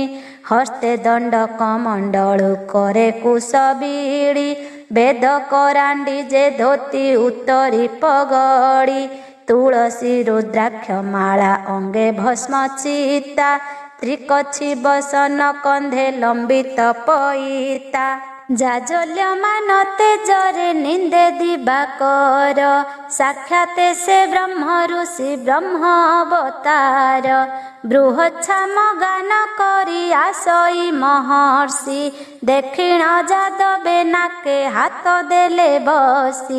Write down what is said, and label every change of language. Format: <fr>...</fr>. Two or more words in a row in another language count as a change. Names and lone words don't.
<or>ହସ୍ତେ ଦଣ୍ଡ କମଣ୍ଡଳୁ କରେ କୁଶବିଡ଼ି ବେଦ କରଣ୍ଡି ଯେ ଧୋତି ଉତ୍ତରୀ ପଗଡ଼ି। ତୁଳସୀ ରୁଦ୍ରାକ୍ଷ ମାଳା ଅଙ୍ଗେ ଭସ୍ମ ଚିତା ତ୍ରିକଛି ବସନ କନ୍ଧେ ଲମ୍ବିତ ପଇତା। ଜାଜଲ୍ୟମାନ ତେଜରେ ନିନ୍ଦେ ଦିବାକର, ସାକ୍ଷାତ ସେ ବ୍ରହ୍ମ ଋଷି ବ୍ରହ୍ମ ଅବତାର। ବୃହଚ୍ଛାମ ଗାନ କରି ଆସଇ ମହର୍ଷି, ଦେଖିଣ ଯାଦବେ ନାକେ ହାତ ଦେଲେ ବସି।</or>